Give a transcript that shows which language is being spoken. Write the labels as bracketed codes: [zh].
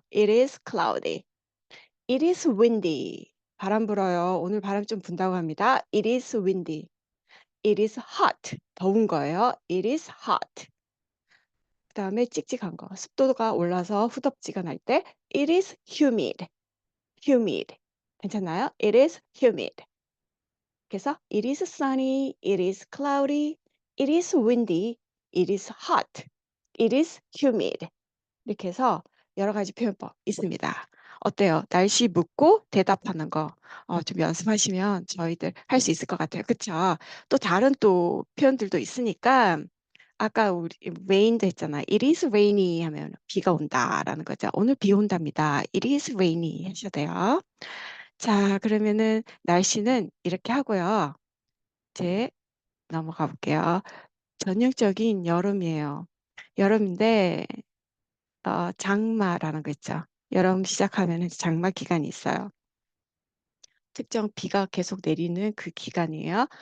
[en] It is cloudy. It is windy. [ko] 바람 불어요. 오늘 바람 좀 분다고 합니다. [en] It is windy. It is hot. [ko] 더운 거예요. [en] It is hot. [ko] 그다음에 찍찍한 거. 습도가 올라서 후덥지근할 때 [en] it is humid. humid. [ko] 괜찮나요? [en] It is humid. [ko] 그래서 [en] it is sunny, it is cloudy, it is windy, it is hot, it is humid. [ko] 이렇게 해서 여러 가지 표현법 있습니다. 어때요? 날씨 묻고 대답하는 거. 좀 연습하시면 저희들 할 수 있을 것 같아요. 그쵸? 또 다른 또 표현들도 있으니까 아까 우리 rain도 했잖아요. [en] It is rainy [ko] 하면 비가 온다라는 거죠. 오늘 비 온답니다. [en] It is rainy [ko] 하셔야 돼요. 자, 그러면은 날씨는 이렇게 하고요. 이제 넘어가 볼게요. 전형적인 여름이에요. 여름인데 장마라는 거 있죠. 여름 시작하면 장마 기간이 있어요. 특정 비가 계속 내리는 그 기간이에요.